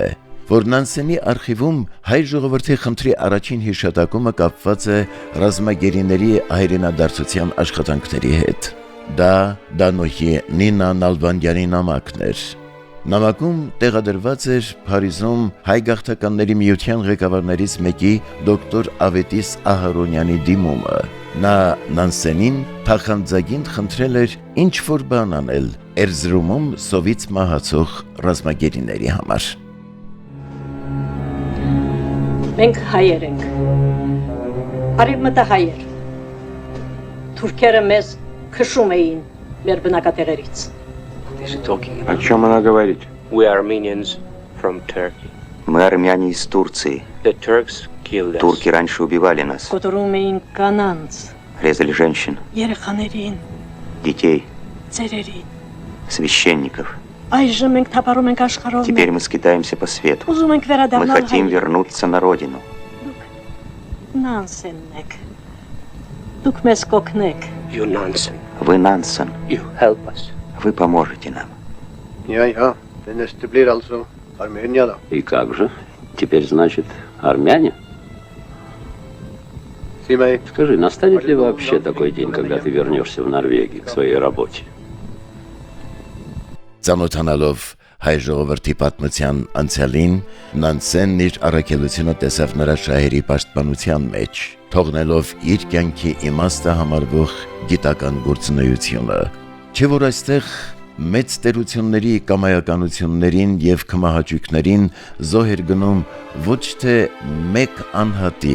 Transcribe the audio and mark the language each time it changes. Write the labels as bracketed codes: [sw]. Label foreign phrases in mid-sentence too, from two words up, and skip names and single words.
[hy] որ Նանսենի արխիվում հայ ժողովրդի խնդրի առաջին հիշատակումը կապված է ռազմագերիների հայրենադարձության աշխատանքների հետ։ Դա Դանոհի Նինա Նալբանդյանի նամակն էր։ Նամակում տեղադրված էր Փարիզում հայ գաղթականների միության ղեկավարներից մեկի դոկտոր Ավետիս Ահարոնյանի դիմումը։ Նա Նանսենին փախանձագին խնդրել էր ինչ-որ բան անել Էրզրումում սովից մահացող ռազմագերիների համար։ Մենք հայեր ենք։ Արևմտահայեր։ Թուրքերը մեզ քշում էին մեր բնակատեղերից։ [ru] О чем она говорит? [en] We are Armenians from Turkey. [ru] Мы армяне из Турции. [en] The Turks killed us. [ru] Турки раньше убивали нас. [hy] Կոտորում էին կանանց, [ru] Резали женщин, [hy] երեխաներին, [ru] детей, [hy] ծերերին։ [ru] священников. [hy] Այժմ մենք թափառում ենք աշխարհով։ [ru] Теперь мы скитаемся по свету. [hy] Ուզում ենք [ru] Мы [hy] վերադառնալ [ru] хотим вернуться на родину. [hy] Նանսենն եք։ Դուք մեզ կօգնեք։ [en] You Nansen. [ru] Вы Нансен. [en] You help us. [ru] Вы поможете нам. [no] Ja, det blir alltså Armenien då. [ru] И как же? Теперь, значит, армяне? Симей. Скажи, настанет ли вообще такой день, когда ты вернешься в Норвегию к своей работе? [hy] Ծանոթանալով հայ ժողովրդի պատմության անցյալին, Նանսենն իր առաքելությունը տեսավ նրա շահերի պաշտպանության մեջ, թողնելով իր կյանքի իմաստը համարվող գիտական գործունեությունը։ Չէ՞ որ այստեղ մեծ տերությունների կամայականություններին եւ կմահաճույքներին զոհ էր գնում ոչ թե մեկ անհատի,